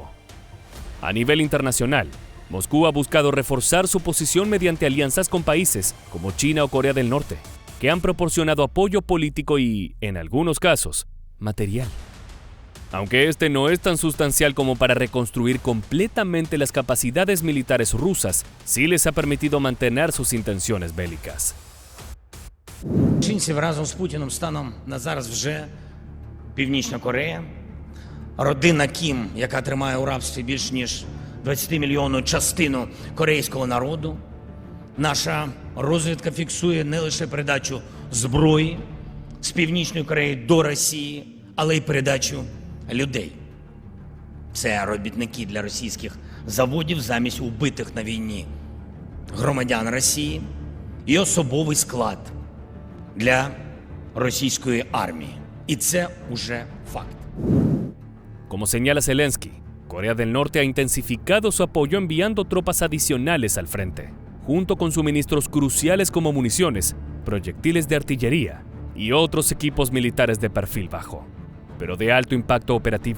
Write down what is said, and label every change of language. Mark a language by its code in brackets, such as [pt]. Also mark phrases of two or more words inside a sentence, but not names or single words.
[es] A nivel internacional, Moscú ha buscado reforzar su posición mediante alianzas con países como China o Corea del Norte, que han proporcionado apoyo político y, en algunos casos, material. Aunque este no es tan sustancial como para reconstruir completamente las capacidades militares rusas, sí les ha permitido mantener sus intenciones bélicas. [uk] Злочинців разом з Путіним станом на зараз вже Північна Корея, родина Кім, яка тримає у рабстві більш ніж 20-мільйонну частину корейського народу. Наша розвідка фіксує не лише передачу зброї з Північної Кореї до Росії, але й передачу людей. Це робітники для російських заводів замість убитих на війні громадян Росії і особовий склад для російської армії. І це уже факт. [es] Como señala Zelensky, Corea del Norte ha intensificado su apoyo enviando tropas adicionales al frente, junto con suministros cruciales como municiones, proyectiles de artillería y otros equipos militares de perfil bajo, pero de alto impacto operativo.